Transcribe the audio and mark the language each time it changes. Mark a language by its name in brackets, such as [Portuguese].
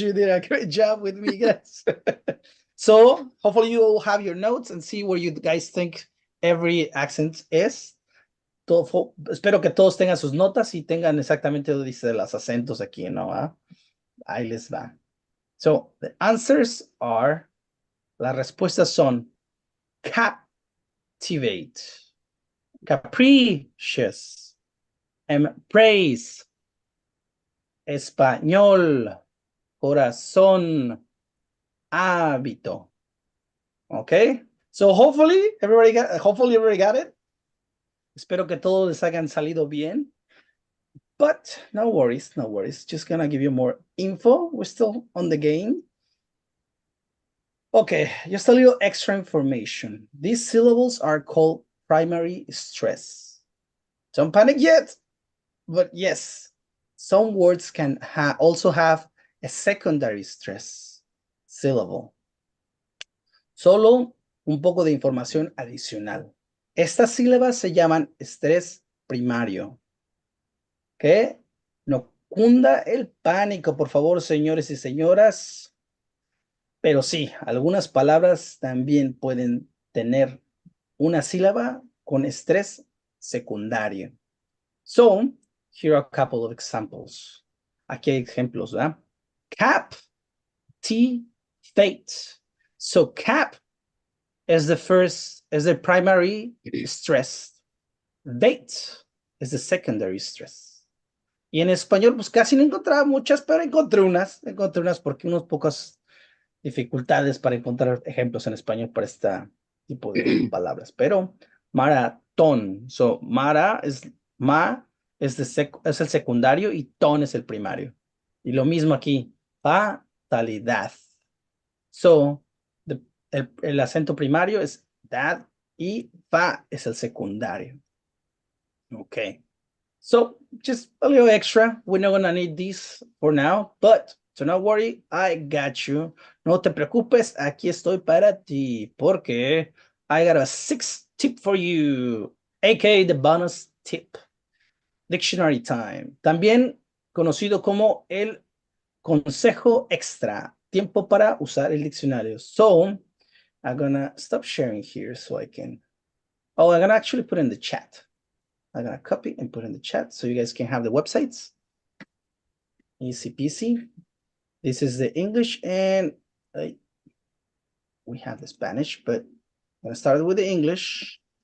[English] You did a great job with me, guys. So hopefully you will have your notes and see where you guys think every accent is. [Spanish] Espero que todos tengan sus notas y tengan exactamente lo dice los acentos aquí, ¿no? Ahí les va. [English] So the answers are, [Spanish] las respuestas son captivate, capricious, embrace, español, corazón, hábito. [English] Okay, so hopefully everybody got it. [Spanish] Espero que todos les hayan salido bien. [English] But no worries, no worries. Just gonna give you more info. We're still on the game. Okay, just a little extra information. These syllables are called primary stress. Don't panic yet, but yes, some words can also have a secondary stress syllable. [Spanish] Solo un poco de información adicional. Estas sílabas se llaman estrés primario. Que no cunda el pánico, por favor, señores y señoras. Pero sí, algunas palabras también pueden tener una sílaba con estrés secundario. [English] So, here are a couple of examples. [Spanish] Aquí hay ejemplos, ¿verdad? [English] Cap, T, fate. So, cap is the primary stress. Fate is the secondary stress. [Spanish] Y en español, pues casi no encontraba muchas, pero encontré unas porque unas pocas dificultades para encontrar ejemplos en español para este tipo de palabras. Pero maratón, so ma es el secundario y ton es el primario. Y lo mismo aquí, fatalidad. So, el acento primario es dad y fa es el secundario. [English] Okay. So just a little extra. We're not gonna need these for now, but so not worry, I got you. [Spanish] No te preocupes, aquí estoy para ti, porque [English] I got a 6th tip for you, aka the bonus tip. Dictionary time. [Spanish] También conocido como el consejo extra. Tiempo para usar el diccionario. [English] So I'm gonna stop sharing here so I can. Oh, I'm gonna actually put in the chat. I'm gonna copy and put in the chat so you guys can have the websites. Easy peasy. This is the English and we have the Spanish, but I'm gonna start with the English.